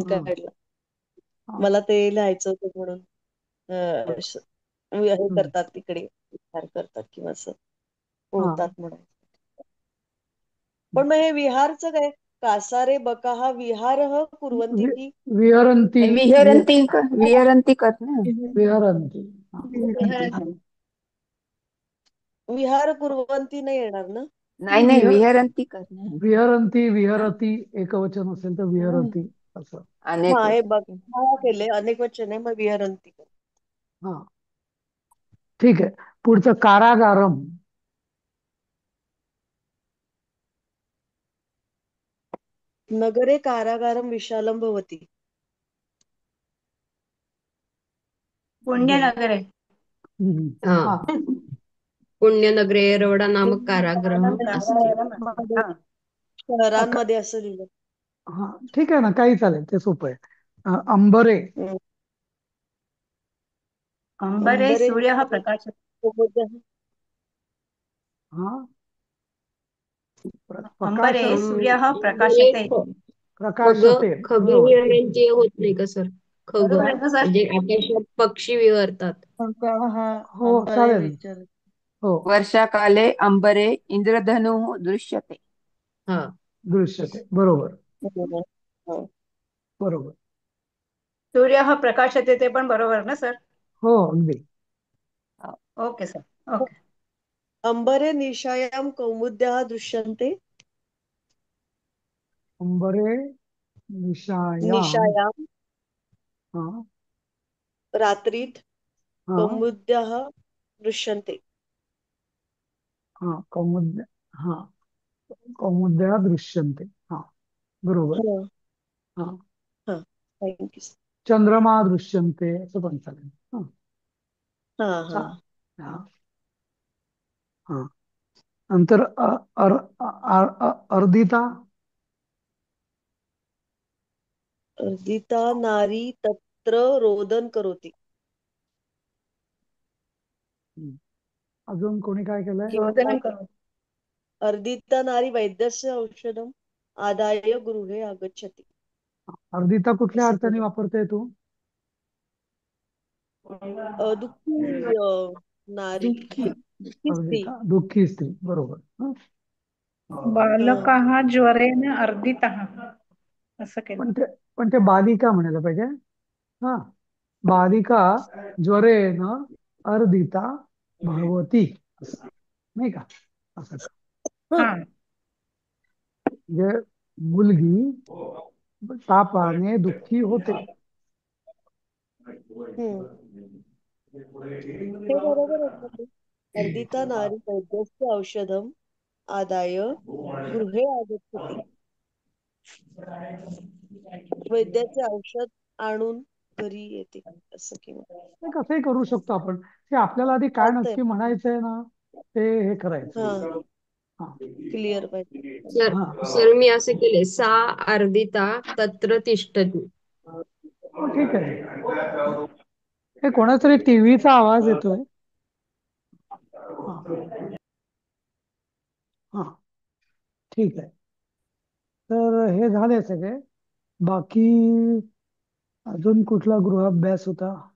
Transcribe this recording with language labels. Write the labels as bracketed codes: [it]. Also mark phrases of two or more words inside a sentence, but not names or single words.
[mr] हा, काढला. हा, मला ते लिहायचं होतं म्हणून. बर. हे हम्म. करतात तिकडे, विहार करतात किंवा असं हा, पोहतात म्हणून. पण मग हे विहारचं काय? [sa] कासारे बकाः विहारः कुर्वन्ति [mr] वि- की विहरंती, विहरंती कर ना. विहरंती. हा, [sa] विहार कुर्वन्ति [mr] नाही येणार ना? नाही नाही, विह विहरंती कर ना. विहरंती, विहरती, एकवचन असेल तर हम्म. विहरती असं. अनेक हा, हे वचन. बकाः केले अनेक वचन आहे, मग विहरन्ति. हा, ठीक आहे. पुढचं कारागारम. [sa] नगरे कारागारं विशालं भवति. [mr] पुण्यनगर आहे. हम्म. हा, हा, [sa] पुण्यनगरे रवडा नामक कारागृह अस्ति. [mr] हा. शहरांमध्ये असं लिहिलं. हा, ठीक आहे ना, काही चालेल, ते सोपं आहे. अंबरे. हम्म. अंबरे अंबरे [sa] सूर्यः प्रकाशते. [mr] कुमुदः. हा, अंबरे प्रकाश सूर्यः अंबरे प्रकाशते. खग प्रकाशते बरोबर. खगविहरांचे होत नाही का सर? खग बरोबर आहे ना सर? म्हणजे आकाशात पक्षी विहरतात. हा हो अंबरे चालेल विचार हो [sa] वर्षाकाले अंबरे इंद्रधनुः दृश्यते. [mr] हा दृश्यते बरोबर बरोबर. हो. बरोबर. [sa] सूर्यः प्रकाशते [mr] ते पण बरोबर ना सर? हो अगदी. ओके सर. ओके. [sa] अंबरे निशायां कौमुद्याः दृश्यन्ते. अंबरे निशायाम [mr] निशायां हा रात्रीत हा [sa] कौमुद्याः दृश्यन्ते. [mr] हा कौमुद्या हा [sa] कौमुद्या दृश्यन्ते [mr] हा बरोबर. हा हा हा थँक्यू. [sa] चंद्रमा दृश्यन्ते [mr] असं पण चालेल. हा हा हा हा हा हा. नंतर अर्दिता [sa] अर्दिता नारी तत्र रोदन करोति. [mr] हम्म. अजून कोणी काय केलंय? किंवा शोधनं करू. [sa] अर्दिता नारी वैद्यस्य औषधम् आदाय गृहे आगच्छति. [mr] अर्दिता कुठल्या असं अर्थाने केलं. वापरते तू? दुःखी नारी दुःखी. दुःखी स्त्री. अर्दिता दुःखी स्त्री बरोबर. हा. हा [sa] बालकः ज्वरेन अर्दितः [mr] असं केलं. पण ते पण ते बालिका म्हणायला पाहिजे. हा [sa] बालिका ज्वरेन अर्दिता भवती [mr] असं नाही का? असं का हा हा म्हणजे मुलगी तापाने दुःखी होते. हम्म हे बरोबर आहे का ते? [sa] अर्दिता नारी वैद्यस्य औषधम् आदाय गृहे आगच्छति. [mr] वैद्याचे औषध आणून घरी येते असं किंवा नाही कसंही करू शकतो आपण. ते आपल्याला आधी काय चालतंय. नक्की म्हणायचंय ना ते हे करायचं. हा हा क्लिअर पाहिजे. सर हा सर मी असे केले [sa] सा अर्दिता तत्र तिष्ठती. [mr] हो ठीक आहे. हे कोणातरी टीव्हीचा आवाज येतोय. हा हा ठीक आहे. तर हे झाले सगळे. बाकी अजून कुठला गृहाभ्यास होता?